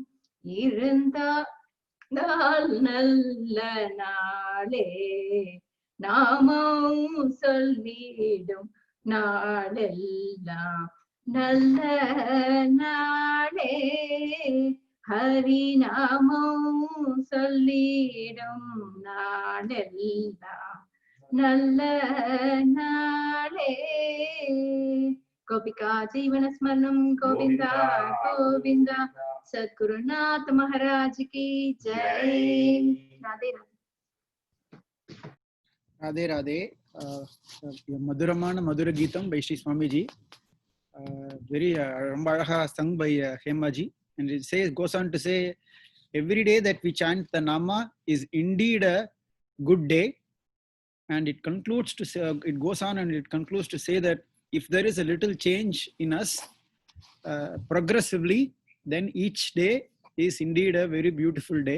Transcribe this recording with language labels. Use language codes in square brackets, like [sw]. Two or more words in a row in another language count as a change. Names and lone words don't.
[ta] இருந்தால் நல்ல நாளே நாமம் சொல்லிடும் நாளெல்லாம் நல்ல நாளே ஹரிநாமம் சொல்லிடும் நாளெல்லாம் நல்ல நாளே [sa] கோபிகா ஜீவன ஸ்மரணம் கோவிந்தா கோவிந்தா [hi] सद्गुरुनाथ महाराज की जय राधे [en] Radhe Radhe. Madhuramana Madhurageetham by Sri Swamiji. Very [ta] ரொம்ப அழகா [en] sung by Hemaji. And it goes on to say, every day that we chant the Nama is indeed a good day. And it concludes to say, it goes on and it concludes to say that if there is a little change in us progressively, then each day is indeed a very beautiful day.